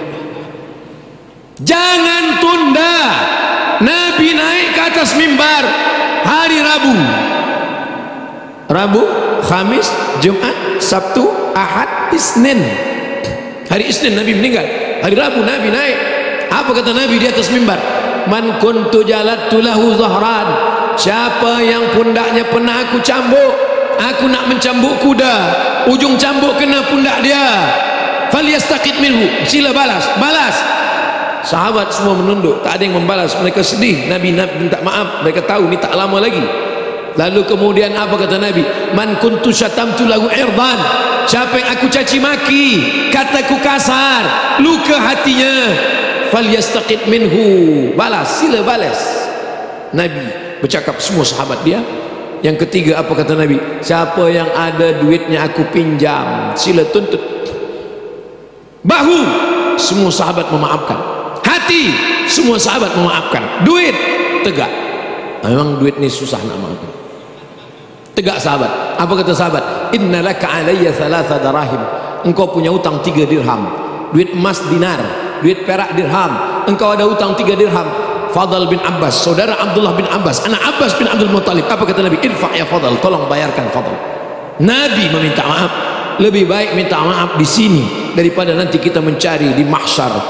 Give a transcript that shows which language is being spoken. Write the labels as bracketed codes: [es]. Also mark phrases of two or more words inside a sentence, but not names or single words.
[ms] Jangan tunda. Nabi naik ke atas mimbar hari Rabu, Khamis, Jumat, Sabtu, Ahad, Isnin. Hari Isnin Nabi meninggal, hari Rabu Nabi naik. Apa kata Nabi di atas mimbar? [ar] من كنت جلدت له ظهرا, [ms] siapa yang pundaknya pernah aku cambuk, aku nak mencambuk kuda, ujung cambuk kena pundak dia, [ar] فليستقد منه, [ms] sila balas. Sahabat semua menunduk, tak ada yang membalas. Mereka sedih. Nabi minta maaf, mereka tahu ni tak lama lagi. Lalu kemudian apa kata Nabi? [ar] من كنت شتمت له عرضا, [ms] siapa yang aku caci maki, kataku kasar, luka hatinya, [ar] فليستقد منه, [ms] balas, sila balas. Nabi bercakap semua sahabat dia. Yang ketiga apa kata Nabi? Siapa yang ada duitnya aku pinjam, sila tuntut. Bahu, semua sahabat memaafkan. Hati, semua sahabat memaafkan. Duit, tegak. Memang duit ni susah nak maafkan. Tegak sahabat. Apa kata sahabat? [ar] إن لك علي ثلاثة دراهم, [ms] engkau punya utang 3 dirham. Duit emas dinar, duit perak dirham, engkau ada utang 3 dirham. Fadl bin Abbas, saudara Abdullah bin Abbas, anak Abbas bin Abdul Muttalib. Apa kata Nabi? [ar] ارفع يا [ms] Fadl, tolong bayarkan Fadl. Nabi meminta maaf. Lebih baik minta maaf di sini daripada nanti kita mencari di mahsyar.